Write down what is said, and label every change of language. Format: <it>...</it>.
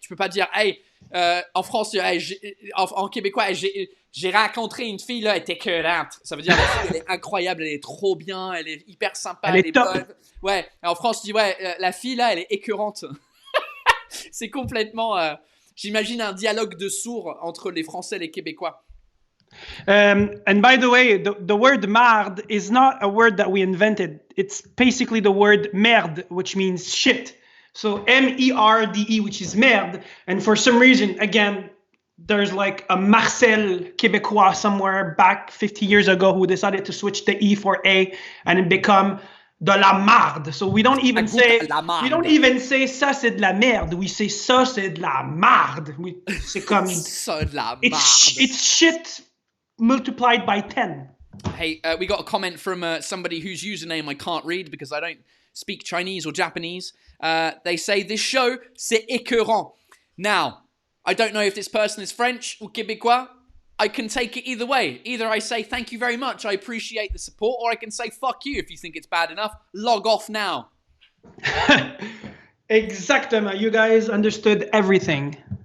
<fr>Tu peux pas dire, hey, en France, hey, en québécois, hey, j'ai rencontré une fille, là, elle était écœurante. Ça veut dire, la fille, elle est incroyable, elle est trop bien, elle est hyper sympa, Elle est top. bonne. Ouais, en France, tu dis, ouais, la fille, là, elle est écœurante. C'est complètement... j'imagine un dialogue de sourds entre les Français et les Québécois.</fr> <en>And by the way, the word marde is not a word that we invented. It's basically the word merde, which means shit. So M-E-R-D-E, which is merde. And for some reason, again, there's like a Marcel Québécois somewhere back 50 years ago who decided to switch the E for A and it become de la marde. So we don't even say</en> <fr>ça c'est de la merde.</fr> <en>We say</en> <fr>ça c'est de la marde. C'est comme ça de la marde.</fr> <en>It's shit multiplied by 10. Hey, we got a comment from somebody whose username I can't read because I don't speak Chinese or Japanese. They say this show</en> <fr>c'est écœurant.</fr> <en>Now, I don't know if this person is French or Québécois. I can take it either way. Either I say thank you very much, I appreciate the support, or I can say fuck you if you think it's bad enough. Log off now.</en> <fr>Exactement.</fr> <en>You guys understood everything.</en>